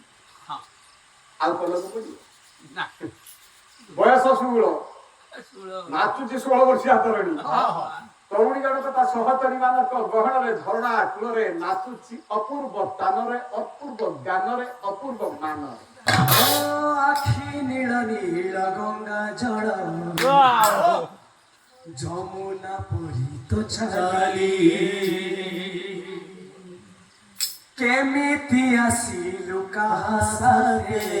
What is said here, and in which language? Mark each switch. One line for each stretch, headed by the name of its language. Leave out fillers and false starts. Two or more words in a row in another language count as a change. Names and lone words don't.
Odia: ଆଉ କଲକୁ ପଡିବ ବୟସ 16, ନାଚୁଛି 16 ବର୍ଷିଆ ତରୁଣୀ। ତରୁଣୀ ଜଣକ ତା ସହଚରୀ ମାନଙ୍କ ଗହଣରେ ଝରଣା କୂଳରେ ନାଚୁଛି ଅପୂର୍ବ ସ୍ଥାନରେ, ଅପୂର୍ବ ଜ୍ଞାନରେ, ଅପୂର୍ବ ମାନରେ। ଆଖି ନୀଳ ନୀଳ ଗଙ୍ଗା ଜଳ ଯମୁନା ପରିତ ଛାଲି କେମିତି ଆସିଲୁ କାହାସାରେ